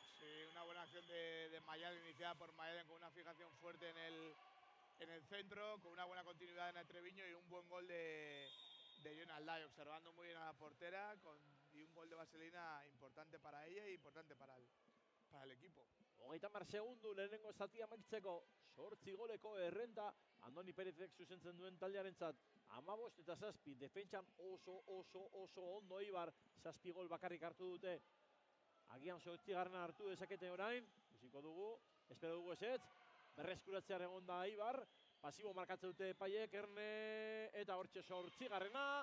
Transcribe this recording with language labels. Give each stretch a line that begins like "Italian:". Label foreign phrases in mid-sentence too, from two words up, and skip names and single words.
Spanish: Sí, una buena acción de Mayalen, iniciada por Mayalen con una fijación fuerte en el centro, con una buena continuidad en el Treviño y un buen gol de Yonalday, observando muy bien a la portera, y un gol de vaselina importante para ella y importante para el equipo.
Basque: 30 segundu lehenengo zatia amaitzeko, 8 goleko errenta, Andoni Perezek zuzentzen duen taldearentzat, 15 eta 7, defentsan oso ondo Eibar, 7 gol bakarrik hartu dute. Agian 8. hartu dezakete orain, ikusiko dugu, espero dugu ezetz, berreskuratzean egon da Eibar, pasibo markatzen dute Paiek, Erne, eta hortxe 8.